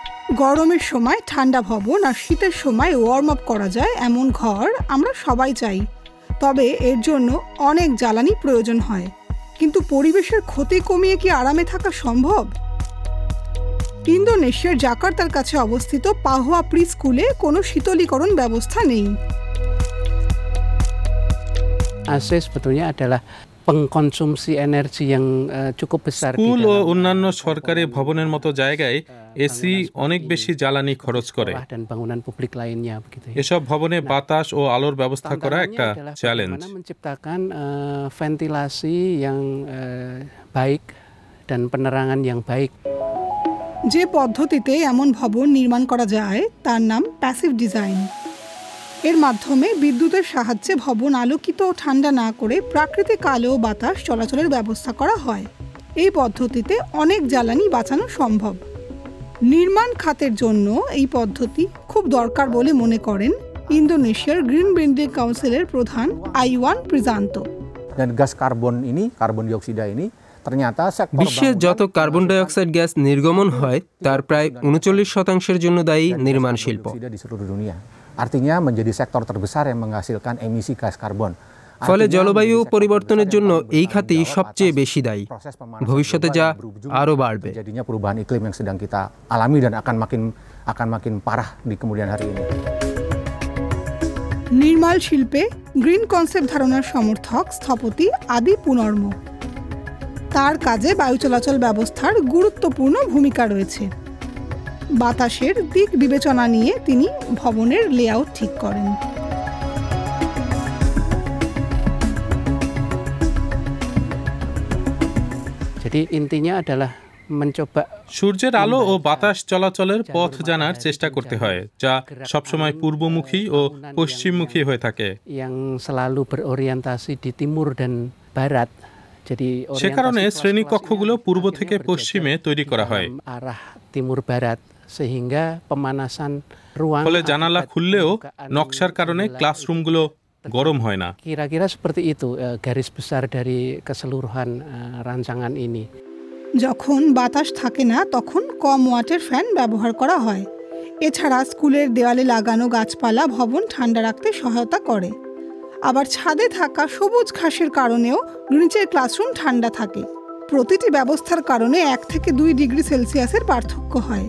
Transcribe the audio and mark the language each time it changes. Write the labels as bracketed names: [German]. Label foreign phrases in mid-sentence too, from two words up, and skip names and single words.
[Bangla] গরমের সময় ঠান্ডা ভবন আর শীতের সময় [English] warm up [Bangla] করা যায় এমন ঘর আমরা সবাই চাই, তবে এর জন্য অনেক জ্বালানি প্রয়োজন হয়। কিন্তু পরিবেশের ক্ষতি কমিয়ে কি আরামে থাকা সম্ভব? ইন্দোনেশিয়ার জাকার্তার কাছে অবস্থিত পাহুয়া প্রি স্কুলে কোনো শীতলীকরণ ব্যবস্থা নেই। [Indonesian] AC sebetulnya adalah pengkonsumsi energi yang cukup besar. [Bangla] স্কুল ও অন্যান্য সরকারি ভবনের মতো জায়গায় এসি অনেক বেশি জ্বালানি খরচ করে। [Indonesian] Dan bangunan publik lainnya begitu. [Bangla] এসব ভবনে বাতাস ও আলোর ব্যবস্থা করা একটা চ্যালেঞ্জ। [Indonesian] Menciptakan ventilasi yang baik dan penerangan yang baik. [Bangla] যে পদ্ধতিতে এমন ভবন নির্মাণ করা যায় তার নাম [English] passive design. [Bangla] এর মাধ্যমে বিদ্যুতের সাহায্যে ভবন আলোকিত ও ঠান্ডা না করে প্রাকৃতিক আলো ও বাতাস চলাচলের ব্যবস্থা করা হয়। এই পদ্ধতিতে অনেক জ্বালানি বাঁচানো সম্ভব। নির্মাণ খাতের জন্য এই পদ্ধতি খুব দরকার বলে মনে করেন ইন্দোনেশিয়ার গ্রিন বিল্ডিং কাউন্সিলের প্রধান আইওয়ান প্রিজান্তো। [Indonesian] gas karbon ini, karbon dioksida ini [Bangla] বিশ্বে যত [English] carbon dioxide [Bangla] গ্যাস নির্গমন হয় তার প্রায় 39% জন্য দায়ী নির্মাণ শিল্প। [Indonesian] artinya menjadi sektor terbesar yang menghasilkan emisi gas karbon. [Bangla] ফলে জলবায়ু পরিবর্তনের জন্য এই খাতই সবচেয়ে বেশি দায়ী। ভবিষ্যতে যা আরো বাড়বে। [Indonesian] Jadinya perubahan iklim yang sedang kita alami dan akan makin parah di kemudian hari ini. [Bangla] নির্মাণ শিল্পে [English] green concept [Bangla] ধারণার সমর্থক স্থপতি আদি পুনর্ম। তার কাজে বায়ু চলাচল ব্যবস্থার গুরুত্বপূর্ণ ভূমিকা রয়েছে। বাতাসের দিক বিবেচনা নিয়ে তিনি ভবনের লেআউট ঠিক করেন। [Indonesian] Jadi intinya adalah mencoba [Bangla] সূর্যের আলো ও বাতাস চলাচলের পথ জানার চেষ্টা করতে হয়, যা সবসময় পূর্বমুখী ও পশ্চিমমুখী হয়ে থাকে। [Indonesian] yang selalu berorientasi di timur dan barat. [Bangla] সে কারণে শ্রেণীকক্ষগুলো পূর্ব থেকে পশ্চিমে তৈরি করা হয়। [Indonesian] arah timur barat sehingga pemanasan ruang [Bangla] ফলে জানালা খুললেও নকশার কারণে ক্লাসরুমগুলো গরম হয় না। [Indonesian] Kira-kira seperti itu garis besar dari keseluruhan rancangan ini. [Bangla] যখন বাতাস থাকে না তখন কম ওয়াটের ফ্যান ব্যবহার করা হয়। এছাড়া স্কুলের দেওয়ালে লাগানো গাছপালা ভবন ঠান্ডা রাখতে সহায়তা করে। আবার ছাদে থাকা সবুজ ঘাসের কারণেও নিচের ক্লাসরুম ঠান্ডা থাকে। প্রতিটি ব্যবস্থার কারণে 1 থেকে 2 ডিগ্রি সেলসিয়াসের পার্থক্য হয়।